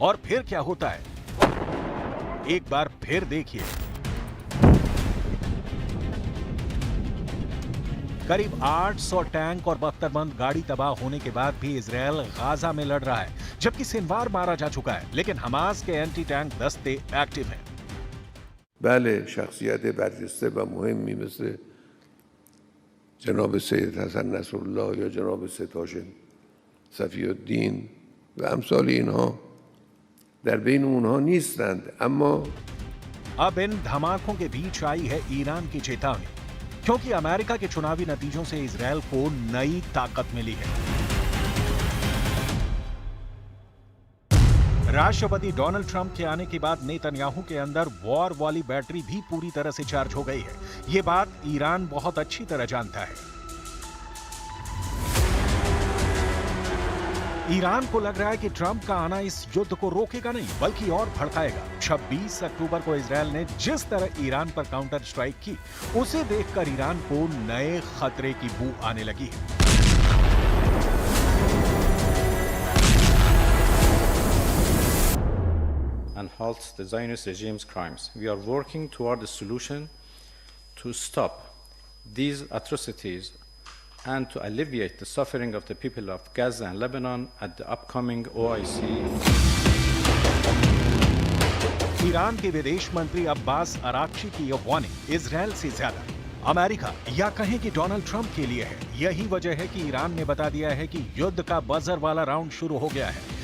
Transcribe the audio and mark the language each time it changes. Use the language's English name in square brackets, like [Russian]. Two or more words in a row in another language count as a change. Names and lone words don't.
[Hindi] और फिर क्या होता है, एक बार फिर देखिए। करीब 800 टैंक और बख्तरबंद गाड़ी तबाह होने के बाद भी इजराइल गाजा में लड़ रहा है, जबकि सिनवार मारा जा चुका है, लेकिन हमास के [English] anti tank [Hindi] दस्ते एक्टिव हैं। [Persian] بله شخصیت برجسته و مهمی مثل جناب سید حسن نصرالله یا جناب ستاش صفی الدین و امثال اینها در بین اونها نیستند، اما [Hindi] अब इन धमाकों के बीच आई है ईरान की चेतावनी, क्योंकि अमेरिका के चुनावी नतीजों से इजराइल को नई ताकत मिली है। राष्ट्रपति डोनाल्ड ट्रंप के आने के बाद नेतन्याहू के अंदर वॉर वाली बैटरी भी पूरी तरह से चार्ज हो गई है। ये बात ईरान बहुत अच्छी तरह जानता है। ईरान को लग रहा है कि ट्रंप का आना इस युद्ध को रोकेगा नहीं, बल्कि और भड़काएगा। 26 अक्टूबर को इजराइल ने जिस तरह ईरान पर [English] counter strike [Hindi] की, उसे देखकर ईरान को नए खतरे की बू आने लगी है। [English] And halt the Zionist regime's crimes. We are working toward a solution to stop these atrocities and to alleviate the suffering of the people of Gaza and Lebanon at the upcoming OIC. [Hindi] ईरान के विदेश मंत्री अब्बास अराक्ची की यह वार्निंग इजराइल से ज्यादा अमेरिका या कहें कि डोनाल्ड ट्रंप के लिए है। यही वजह है कि ईरान ने बता दिया है कि युद्ध का बजर वाला राउंड शुरू हो गया है।